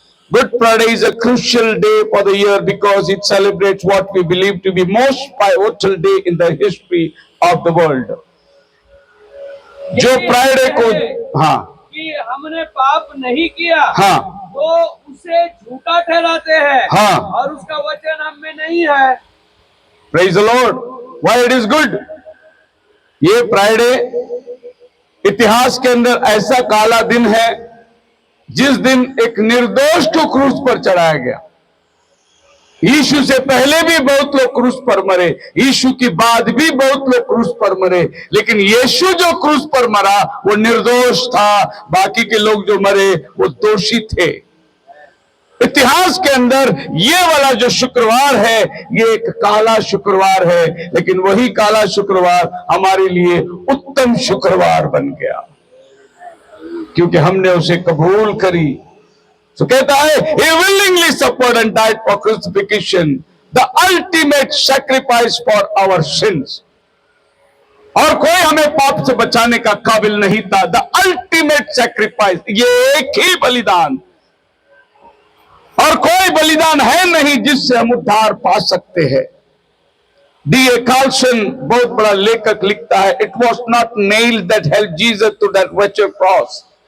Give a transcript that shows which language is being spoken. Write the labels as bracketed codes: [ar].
[en] Good Friday is a crucial day for the year because it celebrates what we believe to be most pivotal day in the history of the world. [hi] जो Friday को कि हमने पाप नहीं किया, तो उसे झूठा ठहराते हैं, और उसका वचन हम में नहीं है। [en] Praise the Lord. Why it is good? [hi] ये फ्राइडे इतिहास के अंदर ऐसा काला दिन है जिस दिन एक निर्दोष को क्रूस पर चढ़ाया गया। यीशु से पहले भी बहुत लोग क्रूस पर मरे, यीशु की बाद भी बहुत लोग क्रूस पर मरे, लेकिन यीशु जो क्रूस पर मरा वो निर्दोष था, बाकी के लोग जो मरे वो दोषी थे। इतिहास के अंदर ये वाला जो शुक्रवार है ये एक काला शुक्रवार है, लेकिन वही काला शुक्रवार हमारे लिए उत्तम शुक्रवार बन गया क्योंकि हमने उसे कबूल करी। तो कहता है [en] he willingly suffered and died for crucifixion, the ultimate sacrifice for our sins. [hi] और कोई हमें पाप से बचाने का काबिल नहीं था। [en] the ultimate sacrifice, [hi] ये एक ही बलिदान, और कोई बलिदान है नहीं जिससे हम उद्धार पा सकते हैं। [en] D.A. Carlson [hi] बहुत बड़ा लेखक लिखता है, [en] It was not nailed that help Jesus to that wretched cross.